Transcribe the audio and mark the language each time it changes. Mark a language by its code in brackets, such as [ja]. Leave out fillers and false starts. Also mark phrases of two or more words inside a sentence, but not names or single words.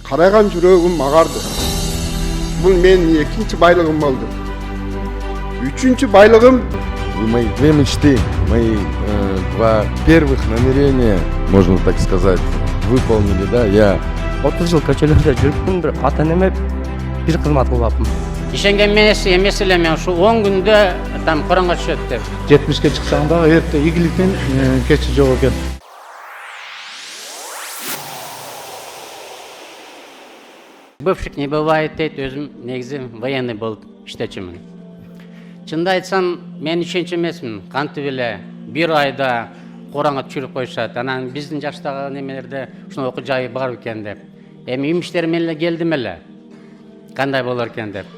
[ky] карайган жүрөгүм агарды. Бул менин экинчи байлыгым болду. Үчүнчү байлыгым [ru] Мои две мечты, мои два первых намерения, можно так сказать, выполнили, да, я [ky] 30 жыл көчөлөрдө жүрүптүм, бир ата-энеме бир кызмат кылбаппын. Ишенген эмес эле мен ушу 10 күндө там коронго түшөт деп. 70-ке чыксаң дагы эрте ийгиликтин кечи жок экен. [ru] Бывших не бывает [ky] дейт, өзүм негизи военный болуп иштечүмүн. Чынды айтсам, мен ишенчү эмесмин. Кантип эле бир айда коронго түшүрүп коюшат. Анан биздин жаштагы немелерде ушуну окуу жайы бар экен деп. Эми имиштер менен эле келдим эле. Кандай болор экен деп.